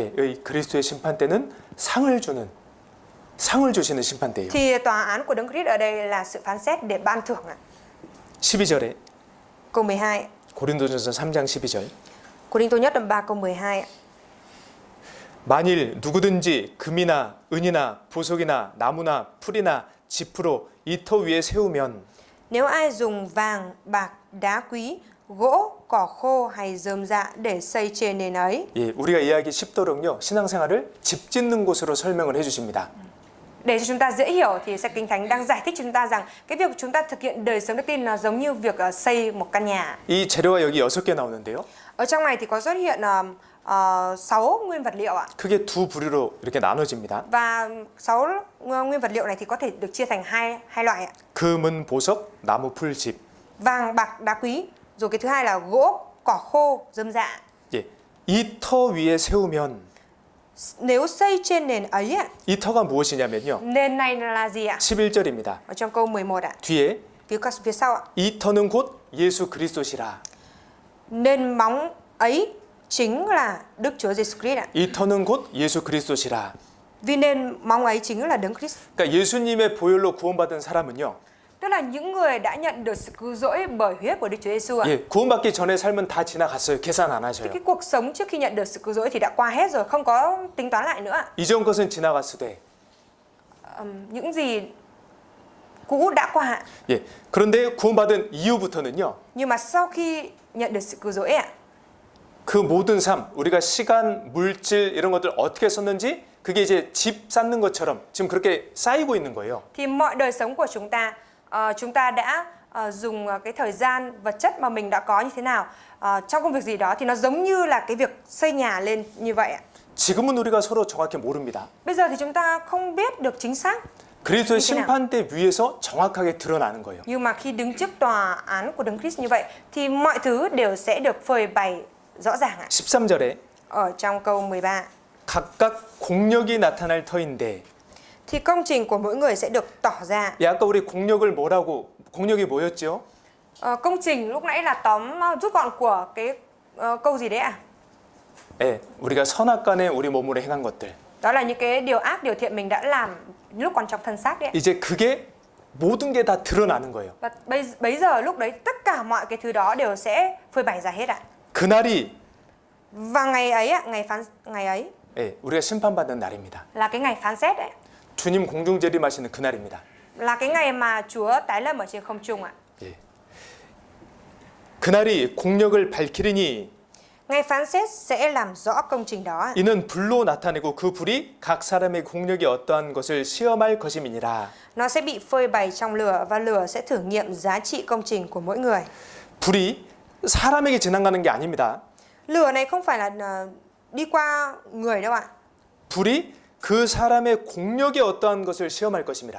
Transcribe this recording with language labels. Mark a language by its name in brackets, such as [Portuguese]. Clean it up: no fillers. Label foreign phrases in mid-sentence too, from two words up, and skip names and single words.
[Korean] 예, 여기 그리스도의 심판대는 상을 주시는 심판대예요. [Vietnamese] thì tòa án của Đấng Christ ở đây là sự phán xét để ban thưởng ạ. [Korean] 12절에 [Vietnamese] Câu 12. [Korean] 고린도전서 3장 12절. [Vietnamese] Cô-rinh-tô nhất đoạn 3 câu 12 ạ. [Korean] 만일 누구든지 금이나 은이나 보석이나 나무나 풀이나 짚으로 이 터 위에 세우면 [Vietnamese] Nếu ai dùng vàng, bạc, đá quý, gỗ, cỏ khô hay rơm rạ để xây trên nền ấy. [Korean] 예, 우리가 이해하기 쉽도록요. 신앙생활을 집 짓는 곳으로 설명을 해 주십니다. [Vietnamese] Để cho chúng ta dễ hiểu thì sách Kinh Thánh đang giải thích cho chúng ta rằng cái việc chúng ta thực hiện đời sống đức tin là giống như việc xây một căn nhà. [Korean] 이 재료가 여기 6개 나오는데요. [Vietnamese] Ở trong này thì có xuất hiện 6 nguyên vật liệu ạ. [Korean] 크게 두 부류로 이렇게 나눠집니다. [Vietnamese] Và 6 nguyên vật liệu này thì có thể được chia thành hai loại ạ. [Korean] 금은 보석, 나무, 풀, 집. [Vietnamese] Vàng, bạc, đá quý, rồi cái thứ hai là gỗ, cỏ khô, rơm rạ. [Korean] 예, 이 터 위에 세우면 [Vietnamese] Nếu xây trên nền ấy ạ, [Korean] 이 터가 무엇이냐면요. [Vietnamese] nền này là gì ạ? [Korean] 11절입니다. [Vietnamese] Ở trong câu 11 ạ. [Korean] 뒤에 [Vietnamese] Phía sau ạ. [Korean] 이 터는 곧 예수 그리스도시라. [Vietnamese] Nền móng ấy chính là Đức Chúa Giêsu Christ ạ. [Korean] 이 터는 곧 예수 그리스도시라. [Vietnamese] Vì nền móng ấy chính là Đấng Christ. [Korean] 그러니까 예수님의 보혈로 구원받은 사람은요. [Vietnamese] Tức là những người đã nhận được sự cứu rỗi bởi huyết của Đức Chúa Giêsu ạ. [Korean] 예, 구원받기 전에 삶은 다 지나갔어요. 계산 안 하셔요. [Vietnamese] Cái cuộc sống trước khi nhận được sự cứu rỗi thì đã qua hết rồi, không có tính toán lại nữa ạ. [Korean] 이전 것은 지나갔으되. [Vietnamese] Những gì cũ đã qua ạ. [Korean] 예, 그런데 구원받은 이후부터는요. [Vietnamese] Nhưng mà sau khi nhận được sự cứu rỗi ạ, [Korean] 그 모든 삶, 우리가 시간, 물질 이런 것들 어떻게 썼는지 그게 이제 집 쌓는 것처럼 지금 그렇게 쌓이고 있는 거예요. [Vietnamese] thì mọi đời sống của chúng ta đã dùng cái thời gian vật chất mà mình đã có như thế nào trong công việc gì đó thì nó giống như là cái việc xây nhà lên như vậy ạ. [Korean] 지금은 우리가 서로 정확히 모릅니다. [Vietnamese] Bây giờ thì chúng ta không biết được chính xác, [Korean] 그리스도의 심판대 위에서 정확하게 드러나는 거예요. [Vietnamese] nhưng mà khi đứng trước tòa án của Đấng Christ như vậy thì mọi thứ đều sẽ được phơi bày rõ ràng ạ. [Korean] 13절에 [Vietnamese] Ở trong câu 13 [Korean] 각각 공력이 나타날 터인데 [Vietnamese] thì công trình của mỗi người sẽ được tỏ ra. [Korean] 예, 아까 우리 공력이 뭐였죠? [Vietnamese] Công trình lúc nãy là tóm rút gọn của cái câu gì đấy ạ? [Korean] 예, 우리가 선악간에 우리 몸으로 행한 것들. [Vietnamese] Đó là những cái điều ác, điều thiện mình đã làm lúc còn trong thân xác đấy. [Korean] 이제 그게 모든 게 다 드러나는 거예요. [Vietnamese] Và bây giờ lúc đấy tất cả mọi cái thứ đó đều sẽ phơi bày ra hết ạ. [Korean] 그날이 [Vietnamese] Và ngày ấy ạ, ngày ấy [Korean] 예, 우리가 심판받는 날입니다. [Vietnamese] là cái ngày phán xét đấy. [Korean] 주님 공중재림하시는 그날입니다. [Vietnamese] Là cái ngày mà Chúa tái lâm ở trên không trung ạ. [Korean] 예. 그날이 공력을 밝히리니 [Vietnamese] Ngày phán xét sẽ làm rõ công trình đó ạ. [Korean] 이는 불로 나타내고 그 불이 각 사람의 공력이 어떠한 것을 시험할 것임이니라. [Vietnamese] Nó sẽ bị phơi bày trong lửa và lửa sẽ thử nghiệm giá trị công trình của mỗi người. [Korean] 불이 사람에게 지나가는 게 아닙니다. [Vietnamese] Lửa này không phải là đi qua người đâu ạ. [Korean] 불이 그 사람의 공력이 어떠한 것을 시험할 것입니다.